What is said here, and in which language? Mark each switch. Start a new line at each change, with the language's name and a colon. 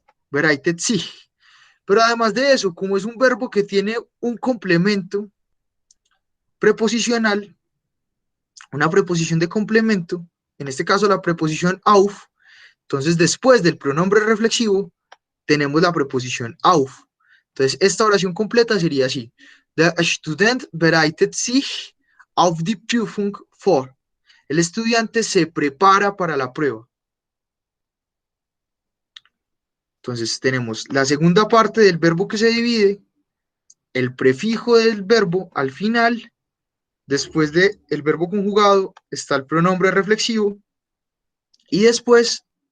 German: Bereitet sich.
Spanish: Pero además de eso, como es un verbo que tiene un complemento preposicional, una preposición de complemento, en este caso la preposición auf, entonces después del pronombre reflexivo tenemos la preposición auf. Entonces esta oración completa sería así.
German: Der Student bereitet sich auf die Prüfung vor.
Spanish: El estudiante se prepara para la prueba. Entonces tenemos la segunda parte del verbo que se divide, el prefijo del verbo al final, después del verbo conjugado está el pronombre reflexivo y después